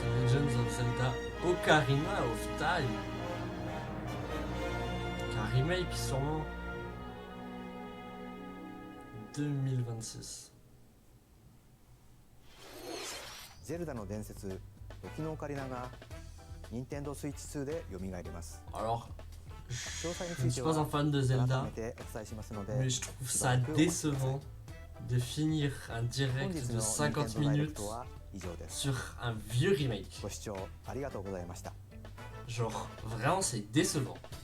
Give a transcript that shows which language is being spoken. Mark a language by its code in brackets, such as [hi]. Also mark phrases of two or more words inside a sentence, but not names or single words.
[fr] Legends of Zelda Ocarina of Time. Un remake sûrement. 2026. [ja] Zelda の伝説時のオカリナが Nintendo Switch 2で蘇ります。 [fr] Alors, je ne suis pas un fan de Zelda, mais je trouve ça décevant de finir un direct de 50 minutes sur un vieux remake. Genre, vraiment, c'est décevant.